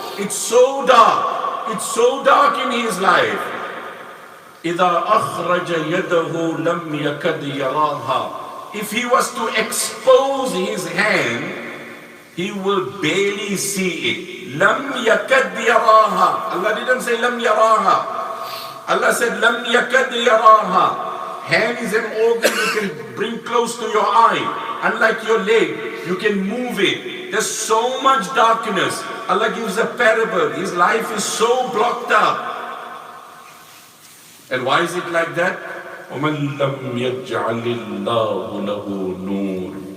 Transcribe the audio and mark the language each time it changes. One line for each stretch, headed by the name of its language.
English: It's so dark. It's so dark in his life.
Arabic: إِذَا أَخْرَجَ يَدَهُ لَمْ يَكَدْ يَرَاهَا.
English: If he was to expose his hand, he will barely see it.
Arabic: لَمْ يَكَدْ يَرَاهَا.
English: Allah didn't say
Arabic: لَمْ يَرَاهَا.
English: Allah said
Arabic: لَمْ يَكَدْ يَرَاهَا.
English: Hand is an organ you can bring close to your eye. Unlike your leg, you can move it. There's so much darkness. Allah gives a parable. His life is so blocked up. And why is it like that?
Arabic: وَمَنْ لَمْ يَجْعَلِ اللَّهُ لَهُ نُورٌ